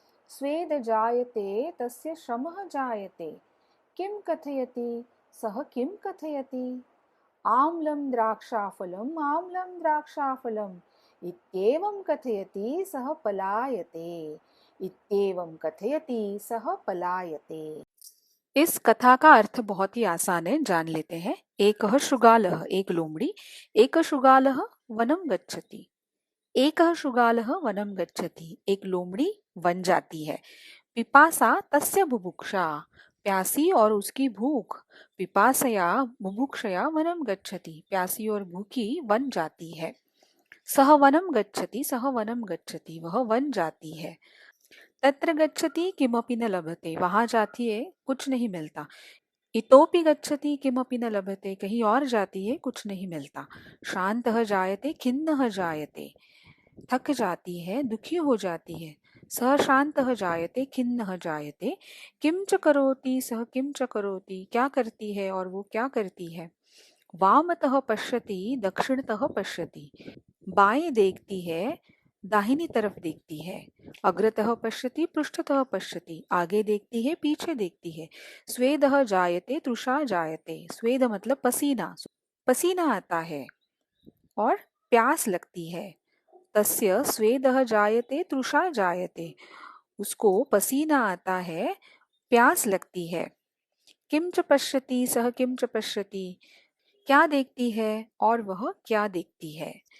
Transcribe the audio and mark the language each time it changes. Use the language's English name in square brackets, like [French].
[Sanskrit] स्वेद जायते, तस्य श्रमः जायते। किं कथयति? सः किं कथयति? आम्लं द्राक्षाफलम्, आम्लं द्राक्षाफलम् इत्येवं कथयति, सः पलायते। इत्येवं कथयति, सः पलायते। [Hindi] इस कथा का अर्थ बहुत ही आसान है, जान लेते हैं। [Sanskrit] एकः शृगालः, [Hindi] एक लोमड़ी। [Sanskrit] एकः शृगालः वनं गच्छति। एकः शृगालः वनं गच्छति, [Hindi] एक लोमड़ी वन जाती है। [Sanskrit] पिपासा तस्य बुभुक्षा, [Hindi] प्यासी और उसकी भूख। [Sanskrit] पिपासया बुभुक्षया वनं गच्छति, [Hindi] प्यासी और भूखी वन जाती है। [Sanskrit] सः वनं गच्छति, सः वनं गच्छति, [Hindi] वह वन जाती है। [Sanskrit] तत्र गच्छति, किमपि न लभते, [Hindi] वहां जाती है, कुछ नहीं मिलता। [Sanskrit] इतोपि गच्छति, किमपि न लभते, [Hindi] कहीं और जाती है, कुछ नहीं मिलता। [Sanskrit] श्रान्तः जायते, खिन्नः जायते, [Hindi] थक जाती है, दुखी हो जाती है। [Sanskrit] सः श्रान्तः जायते, खिन्नः जायते। किं च करोति? सः किं च करोति, [Hindi] क्या करती है और वो क्या करती है? [Sanskrit] वामतः पश्यति, दक्षिणतः पश्यति, [Hindi] बाएं देखती है, दाहिनी तरफ देखती है। [Sanskrit] अग्रतः पश्यति, पृष्ठतः पश्यति, [Hindi] आगे देखती है, पीछे देखती है। [Sanskrit] स्वेदः जायते, तृषा जायते। [Hindi] स्वेद मतलब पसीना, पसीना आता है और प्यास लगती है। [Sanskrit] तस्य स्वेदः जायते, तृषा जायते, [Hindi] उसको पसीना आता है, प्यास लगती है। [Sanskrit] किं च पश्यति? सः किं च पश्यति, [Hindi] क्या देखती है और वह क्या देखती है?